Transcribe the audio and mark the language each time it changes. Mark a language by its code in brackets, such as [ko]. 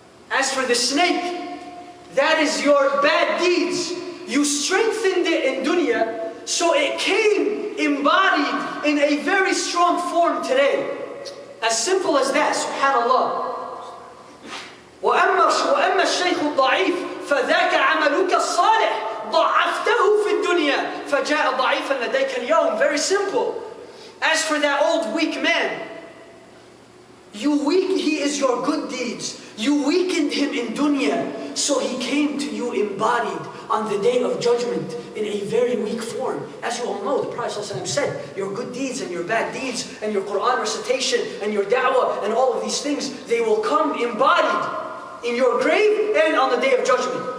[en] As for the snake, that is your bad deeds. You strengthened it in dunya, so it came embodied in a very strong form today. As simple as that, subhanallah. [ar] وأما الشيخ الضعيف فذاك عملك الصالح ضعفته في الدنيا فجاء ضعيفا لديك اليوم. [en] Very simple. As for that old weak man, he is your good deeds. You weakened him in dunya, so he came to you embodied on the day of judgment in a very weak form. As you all know, the Prophet ﷺ said, your good deeds and your bad deeds and your Quran recitation and your da'wah and all of these things, they will come embodied in your grave and on the day of judgment.